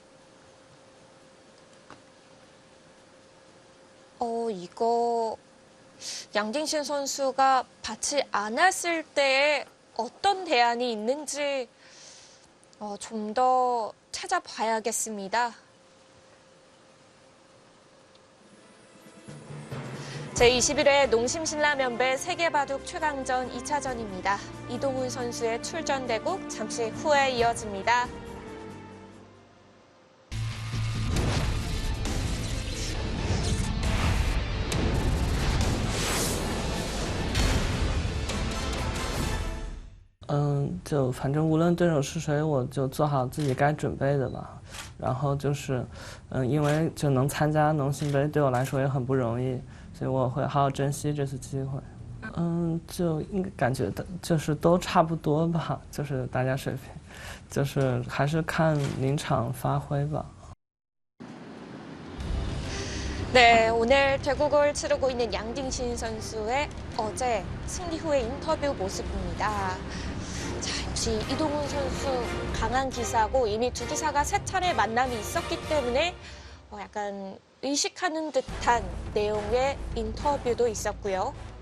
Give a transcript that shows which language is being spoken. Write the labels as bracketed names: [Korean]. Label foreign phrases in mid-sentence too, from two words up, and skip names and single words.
[Korean] 이거 양딩신 선수가 받지 않았을 때에 어떤 대안이 있는지 좀 더 찾아봐야겠습니다. 제21회 농심신라면배 세계바둑 최강전 2차전입니다. 이동훈 선수의 출전 대국 잠시 후에 이어집니다. [Chinese] 就反正无论对手是谁，我就做好自己该准备的吧。然后就是，因为就能参加农信杯对我来说也很不容易，所以我会好好珍惜这次机会。就应该感觉的就是都差不多吧，就是大家水平，就是还是看临场发挥吧。 [Korean] 네, 오늘 대국을 치르고 있는 양딩신 선수의 어제 승리 후의 인터뷰 모습입니다. 자, 역시 이동훈 선수 강한 기사고 이미 두 기사가 세 차례 만남이 있었기 때문에 약간 의식하는 듯한 내용의 인터뷰도 있었고요.